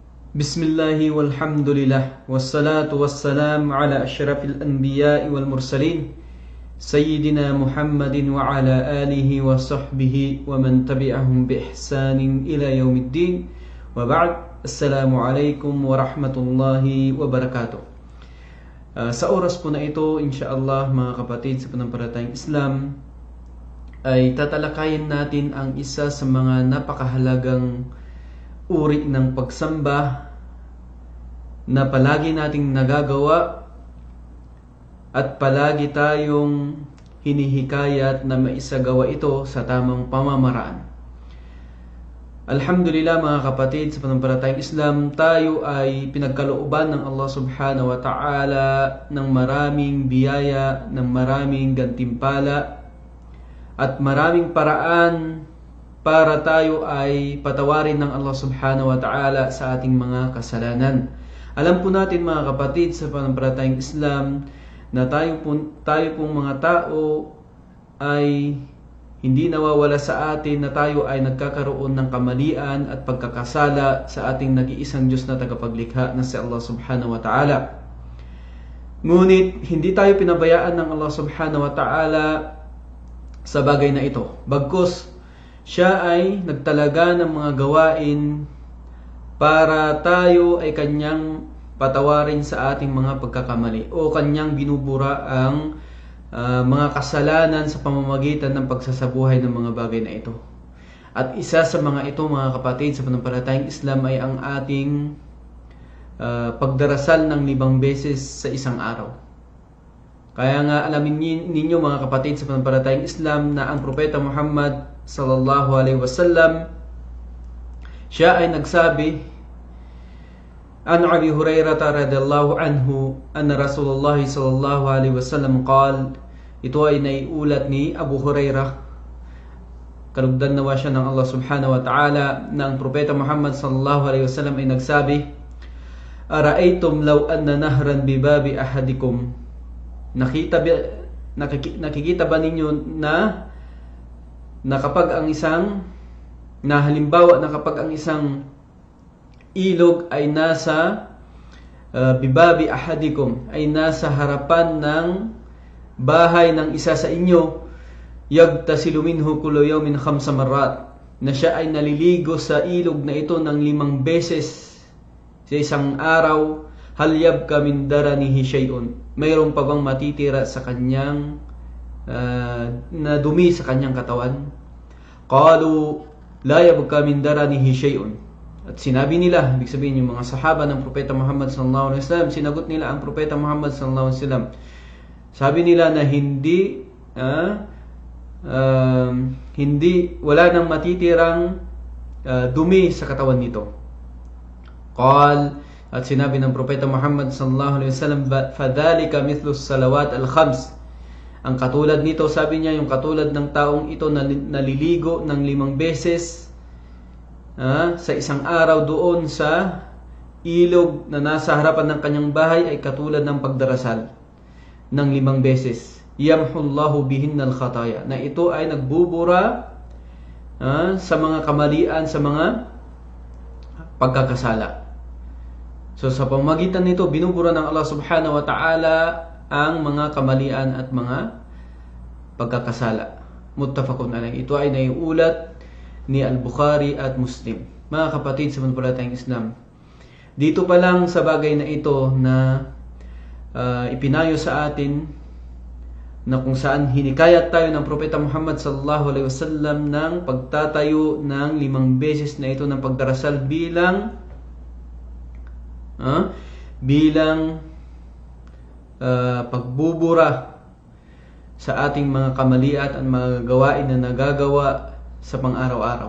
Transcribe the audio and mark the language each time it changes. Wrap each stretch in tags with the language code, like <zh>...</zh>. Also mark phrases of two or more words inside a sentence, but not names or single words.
<ar>بسم الله والحمد لله والصلاة والسلام على أشرف الأنبياء والمرسلين سيدنا محمد وعلى آله وصحبه ومن تبعهم بإحسان إلى يوم الدين. وبعد، السلام عليكم ورحمة الله وبركاته.</ar> <tl>Sa oras po na ito, insyaallah mga kapatid sa pananampalatayang Islam, ay tatalakayin natin ang isa sa mga napakahalagang uri ng pagsamba na palagi nating nagagawa at palagi tayong hinihikayat na maisagawa ito sa tamang pamamaraan. Alhamdulillah mga kapatid sa pananampalatayang Islam, tayo ay pinagkalooban ng Allah</tl> <ar>سبحانه وتعالى</ar> <tl>ng maraming biyaya, ng maraming gantimpala at maraming paraan para tayo ay patawarin ng Allah</tl> <ar>سبحانه وتعالى</ar> <tl>sa ating mga kasalanan. Alam po natin mga kapatid sa pananampalatayang Islam na tayo pong mga tao ay hindi nawawala sa atin na tayo ay nagkakaroon ng kamalian at pagkakasala sa ating nag-iisang Diyos na tagapaglikha na si Allah</tl> <ar>سبحانه وتعالى.</ar> <tl>Ngunit hindi tayo pinabayaan ng Allah</tl> <ar>سبحانه وتعالى</ar> <tl>sa bagay na ito. Bagkus siya ay nagtalaga ng mga gawain para tayo ay kanyang patawarin sa ating mga pagkakamali o kanyang binubura ang mga kasalanan sa pamamagitan ng pagsasabuhay ng mga bagay na ito. At isa sa mga ito mga kapatid sa pananampalatayang Islam ay ang ating pagdarasal ng 5 beses sa isang araw. Kaya nga alamin ninyo mga kapatid sa pananampalatayang Islam na ang Propeta Muhammad</tl> <ar>صلى الله عليه وسلم,</ar> <tl>siya ay nagsabi,</tl> <ar>عن أبي هريرة رضي الله عنه أن رسول الله صلى الله عليه وسلم قال,</ar> <tl>ito ay naiulat ni Abu Hurairah, kalugdan nawa siya ng Allah</tl> <ar>سبحانه وتعالى,</ar> <tl>na ang Propeta Muhammad</tl> <ar>صلى الله عليه وسلم</ar> <tl>ay nagsabi,</tl> <ar>أرأيتم لو أن نهرا بباب أحدكم,</ar> <tl>nakikita ba ninyo na kapag ang isang ilog ay nasa</tl> <ar>بباب أحدكم,</ar> <tl>ay nasa harapan ng bahay ng isa sa inyo,</tl> <ar>يغتسل منه كل يوم 5 مرات,</ar> <tl>na siya ay naliligo sa ilog na ito ng 5 beses sa isang araw,</tl> <ar>هل يبقى من درنه شيء,</ar> <tl>mayroon pa bang matitira sa kanyang na dumi sa kanyang katawan?</tl> <ar>قالوا لا يبقى من درنه شيء.</ar> <tl>At sinabi nila, ibig sabihin yung mga sahaba ng Propeta Muhammad</tl> <ar>صلى الله عليه وسلم,</ar> <tl>sinagot nila ang Propeta Muhammad</tl> <ar>صلى الله عليه وسلم.</ar> <tl>Sabi nila na wala nang matitirang dumi sa katawan nito. At sinabi ng Propeta Muhammad</tl> <ar>صلى الله عليه وسلم، فذلك مثل الصلوات الخمس.</ar> <tl>Ang katulad nito, sabi niya, yung katulad ng taong ito na naliligo ng 5 beses sa isang araw doon sa ilog na nasa harapan ng kanyang bahay, ay katulad ng pagdarasal ng 5 beses.</tl> <ar>يمحو الله بهن الخطايا,</ar> <tl>na ito ay nagbubura sa mga kamalian, sa mga pagkakasala. So sa pamamagitan nito, binubura ng Allah</tl> <ar>سبحانه وتعالى</ar> <tl>ang mga kamalian at mga pagkakasala.</tl> <ar>متفق عليه.</ar> <tl>Ito ay naiulat ni Al-Bukhari at Muslim. Mga kapatid sa pananampalatayang Islam, dito pa lang sa bagay na ito na ipinayo sa atin, na kung saan hinikayat tayo ng Propeta Muhammad</tl> <ar>صلى الله عليه وسلم</ar> <tl>ng pagtatayo ng 5 beses na ito ng pagdarasal bilang pagbubura sa ating mga kamalian at mga gawain na nagagawa sa pang-araw-araw.</tl>